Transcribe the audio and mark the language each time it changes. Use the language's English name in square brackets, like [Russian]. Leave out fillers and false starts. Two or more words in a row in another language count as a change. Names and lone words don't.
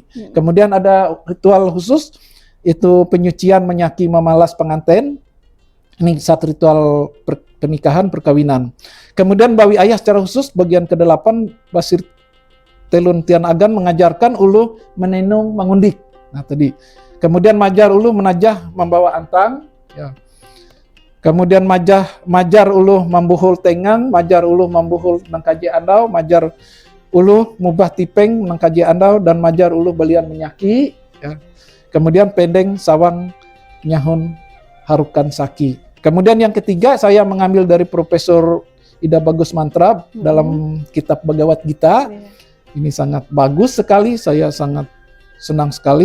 [Indonesian] Kemudian ada ritual khusus, itu penyucian [Ngaju] menyaki memalas [Indonesian] pengantin, Ini saat ritual pernikahan, perkawinan. Kemudian Bawi Ayah secara khusus bagian ke-8 Basir Telun Tian Agan mengajarkan [Ngaju] ulu menenung mengundik. [Indonesian] Nah tadi. Kemudian [Ngaju] majar ulu menajah [Indonesian] membawa antang. Ya. [Ngaju] Kemudian majar ulu membuhul tengang, majar ulu membuhul nangkaji andau, majar ulu mubah tipeng nangkaji andau, dan majar ulu belian menyaki. [Indonesian] Ya. [Ngaju] Kemudian pendeng sawang nyahun harukan saki. [Indonesian] Kemudian yang ketiga saya mengambil dari Profesor Ida Bagus Mantra dalam kitab Bhagavad Gita. Ini sangat bagus sekali, saya sangat senang sekali.